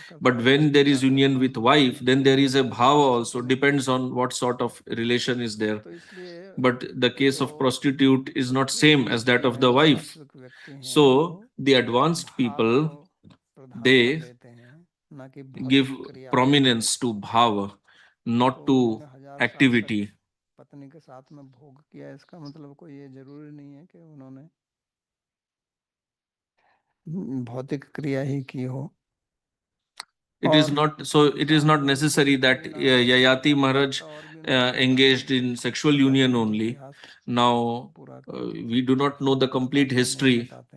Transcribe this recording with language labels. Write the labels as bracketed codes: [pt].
[en] But when there is union with wife, then there is a bhava also, depends on what sort of relation is there. But the case of prostitute is not same as that of the wife. So the advanced people, they give prominence to bhava, not to activity. [hi] पत्नी के साथ में भोग किया, इसका मतलब कोई ये जरूरी नहीं है कि उन्होंने भौतिक क्रिया ही की हो. [en] It is not so. It is not necessary that Yayati Maharaj engaged in sexual union only. Now we do not know the complete history.